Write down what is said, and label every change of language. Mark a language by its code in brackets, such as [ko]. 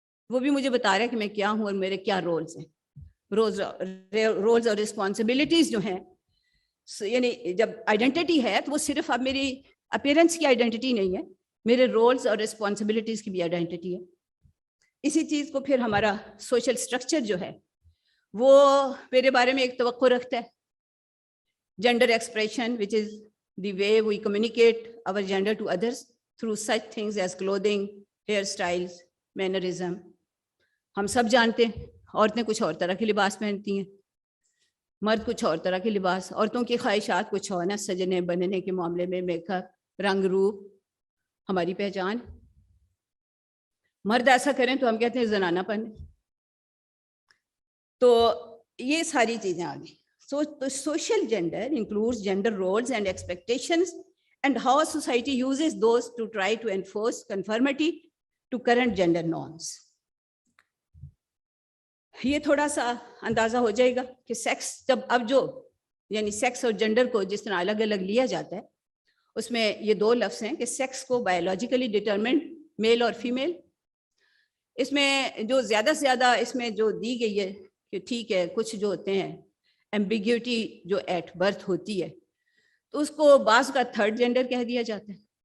[ur] وہ بھی مجھے بتا رہا ہے کہ میں کیا ہوں اور میرے کیا رولز ہیں. رولز اور رسپانسبلٹیز جو ہیں، یعنی جب آئیڈینٹی ہے تو وہ صرف اب میری اپیرنس کی آئیڈینٹی نہیں ہے، میرے رولز اور رسپانسبلٹیز کی بھی آئیڈینٹی ہے. اسی چیز کو پھر ہمارا سوشل سٹرکچر جو ہے وہ میرے بارے میں ایک توقع رکھتا ہے. [en] Gender expression which is the way we communicate our gender to others through such things as clothing, hairstyles, mannerism. [ur] ہم سب جانتے ہیں عورتیں کچھ اور طرح کے لباس پہنتی ہیں، مرد کچھ اور طرح کے لباس. عورتوں کی خواہشات کچھ اور نا، سجنے بننے کے معاملے میں میک اپ، رنگ روپ ہماری پہچان. مرد ایسا کریں تو ہم کہتے ہیں زنانہ پن. تو یہ ساری چیزیں آ گئی. [en] So the social gender includes gender roles and expectations and how society uses those to try to enforce conformity to current gender norms. [ur] یہ تھوڑا سا اندازہ ہو جائے گا کہ سیکس جب اب جو یعنی سیکس اور جینڈر کو جس طرح الگ الگ لیا جاتا ہے اس میں یہ 2 لفظ ہیں کہ سیکس کو بایولوجیکلی ڈٹرمنڈ میل اور فیمیل. اس میں جو زیادہ سے زیادہ اس میں جو دی گئی ہے کہ ٹھیک ہے کچھ جو ہوتے ہیں ایمبیگیوٹی جو ایٹ برتھ ہوتی ہے تو اس کو بعض کا 3rd جینڈر کہہ دیا جاتا ہے.